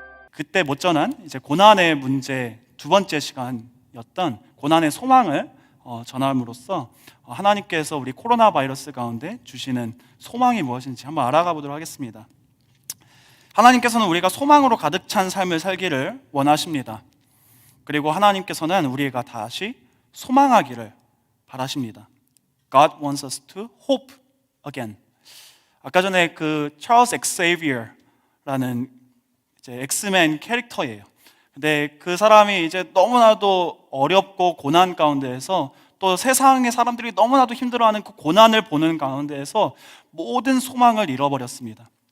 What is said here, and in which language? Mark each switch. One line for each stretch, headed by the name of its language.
Korean: 그때 못전한 이제 고난의 문제 두 번째 시간이었던 고난의 소망을 전함으로써 하나님께서 우리 코로나 바이러스 가운데 주시는 소망이 무엇인지 한번 알아가 보도록 하겠습니다. 하나님께서는 우리가 소망으로 가득 찬 삶을 살기를 원하십니다. 그리고 하나님께서는 우리가 다시 소망하기를 바라십니다.
English: God wants us to hope again.
Korean: 아까 전에 그 찰스 엑세이비어라는 이제 엑스맨 캐릭터예요. 근데 그 사람이 이제 너무나도 어렵고 고난 가운데에서 또 세상의 사람들이 너무나도 힘들어하는 그 고난을 보는 가운데에서 모든 소망을 잃어버렸습니다.